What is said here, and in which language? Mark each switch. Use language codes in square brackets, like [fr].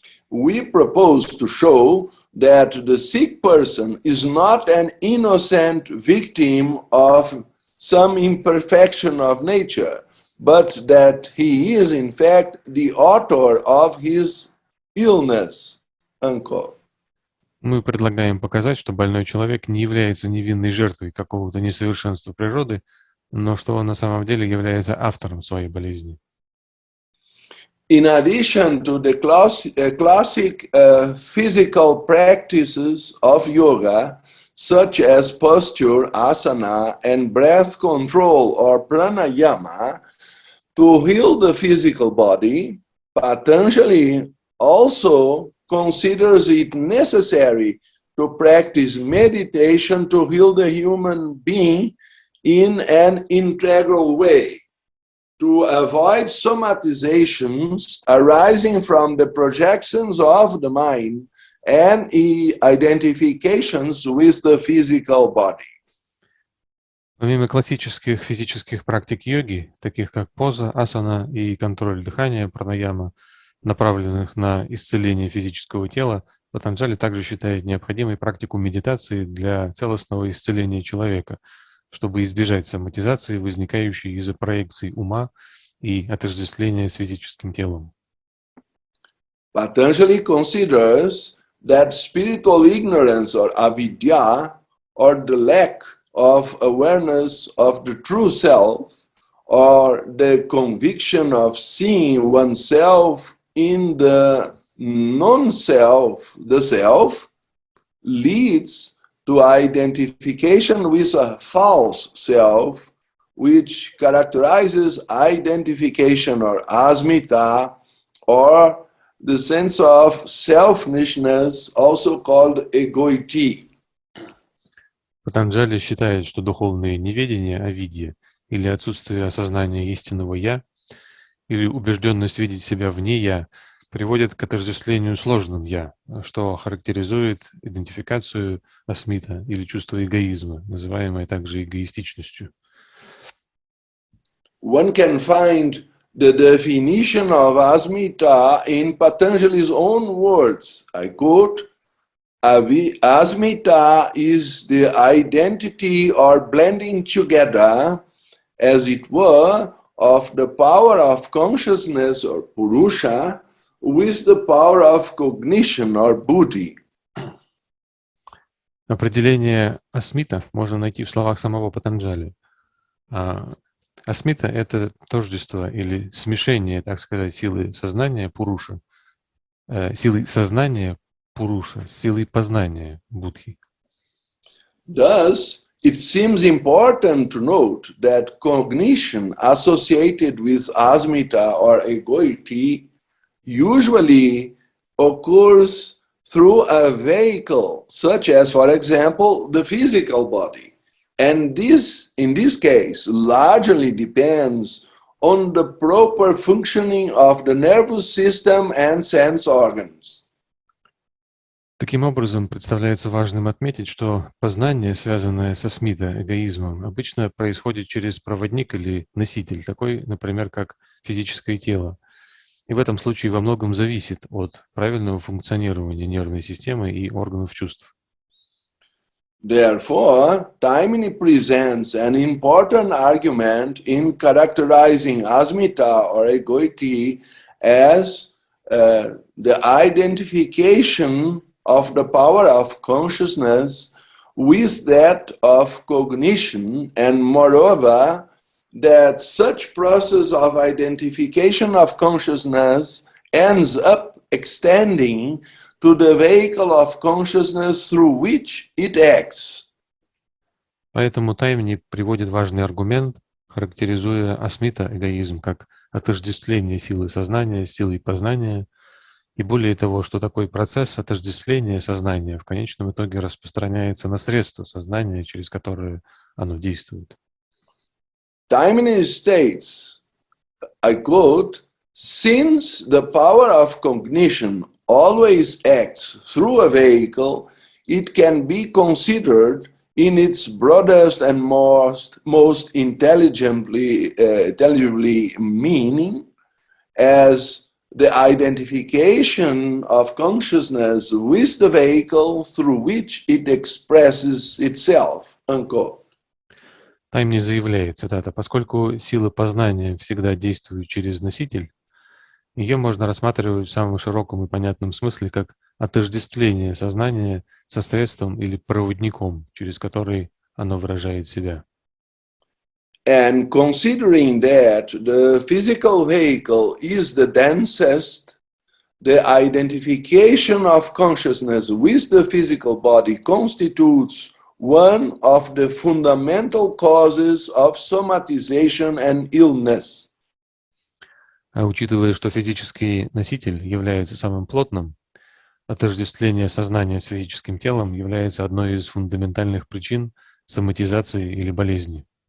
[en] We propose to show that the sick person is not an innocent victim of some imperfection of nature, but that he is in fact the author of his illness. Unquote. [ru] Мы предлагаем показать, что больной человек не является невинной жертвой какого-то несовершенства природы, но что он на самом деле является автором своей болезни. [en] In addition to the classic physical practices of yoga, such as posture, asana, and breath control or pranayama, to heal the physical body, Patanjali also considers it necessary to practice meditation to heal the human being in an integral way, to avoid somatizations arising from the projections of the mind and identifications with the physical body. [ru] Помимо классических физических практик йоги, таких как поза, асана и контроль дыхания, пранаяма, направленных на исцеление физического тела, Патанджали также считает необходимой практику медитации для целостного исцеления человека, чтобы избежать соматизации, возникающей из-за проекций ума и отождествления с физическим телом. [en] Patanjali considers that spiritual ignorance or avidya, or the lack of awareness of the true self, or the conviction of seeing oneself in the non-self, the self, leads to identification with a false self, which characterizes identification or asmita, or the sense of selfishness, also called egoity. [ru] Патанджали считает, что духовное неведение, авидья, или отсутствие осознания истинного «я», или убежденность видеть себя вне «я», приводит к отождествлению сложным «я», что характеризует идентификацию асмита или чувство эгоизма, называемое также эгоистичностью. [en] One can find the definition of asmita in Patanjali's own words. I quote, "Asmita is the identity or blending together, as it were, of the power of consciousness or purusha with the power of cognition or buddhi." [ru] Определение асмита можно найти в словах самого Патанджали. Асмита — это тождество или смешение, так сказать, силы сознания пуруша, силы сознания пуруша с силой познания будхи. [en] Thus, it seems important to note that cognition associated with asmita or egoity usually occurs through a vehicle, such as, for example, the physical body. And this, in this case, largely depends on the proper functioning of the nervous system and sense organs. [ru] Таким образом, представляется важным отметить, что познание, связанное со асмита, эгоизмом, обычно происходит через проводник или носитель, такой, например, как физическое тело. И в этом случае во многом зависит от правильного функционирования нервной системы и органов чувств. [en] Therefore, Taimini presents an important argument in characterizing asmita or egoity as the identification of the power of consciousness with that of cognition, and moreover, that such process of identification of consciousness ends up extending to the vehicle of consciousness through which it acts. [ru] Поэтому Таймни приводит важный аргумент, характеризуя асмита, эгоизм, как отождествление силы сознания с силой познания, и более того, что такой процесс отождествления сознания в конечном итоге распространяется на средства сознания, через которые оно действует. [en] Taimini states, I quote, "Since the power of cognition always acts through a vehicle, it can be considered in its broadest and most intelligibly meaning as the identification of consciousness with the vehicle through which it expresses itself." Unquote. [ru] Таймни заявляет, цитата, «Поскольку сила познания всегда действует через носитель, ее можно рассматривать в самом широком и понятном смысле как отождествление сознания со средством или проводником, через который оно выражает себя. [en] And considering that the physical vehicle is the densest, the identification of consciousness with the physical body constitutes one of the fundamental causes of somatization and illness. [ru] А учитывая, что физический носитель является самым плотным, отождествление сознания с физическим телом является одной из фундаментальных причин соматизации или болезни.